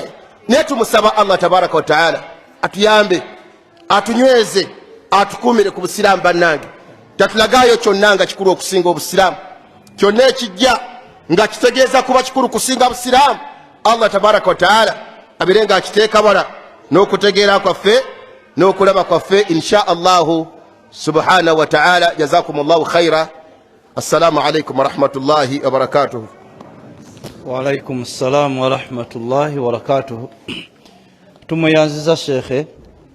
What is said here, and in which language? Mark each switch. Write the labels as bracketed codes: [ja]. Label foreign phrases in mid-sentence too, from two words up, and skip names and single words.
[lg] naye tumusaba Allah [ar] تبارك وتعالى [lg] atuyambe, atunyweze, atukumire ku busiraamu bannange. tatulagaayo kyonna nga kikulu okusinga obusiraamu, kyonna ekijja nga kitegeeza kuba kikulu kusinga busiraamu, Allah [ar] تبارك وتعالى [lg] abire nga akiteeka wala n'okutegeera kwaffe n'okulaba kwaffe [ar] إن شاء الله سبحانه وتعالى. جزاكم الله خيرا. السلام عليكم ورحمة الله وبركاته. وعليكم السلام ورحمة الله وبركاته. [lg] Tumuyanziza shekhe